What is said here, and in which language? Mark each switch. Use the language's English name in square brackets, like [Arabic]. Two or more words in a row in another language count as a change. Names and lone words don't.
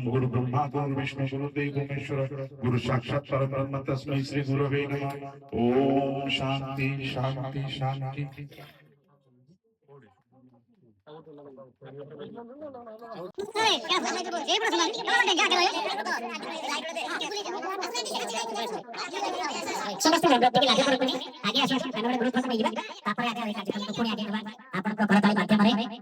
[Sanskrit] गुरु ब्रह्मा गुरु विष्णु गुरु देव महेश्वर गुरु साक्षात् परब्रह्म तस्मै श्री गुरवे नमः ओम शांति शांति शांति [Odia] ସମସ୍ତେ ଟିକେ ଲାଗି ପଡନ୍ତୁନି ଆगे ଆସି ଆସି କାନରେ ଗ୍ରୁପ ଫଟୋ ନେଇଯିବେ ତାପରେ ଆगे କାର୍ଯ୍ୟକ୍ରମ ପୁଣି ଆଗେଇ ନେବା ଆପଣଙ୍କ କରତାଳି ମାଧ୍ୟମରେ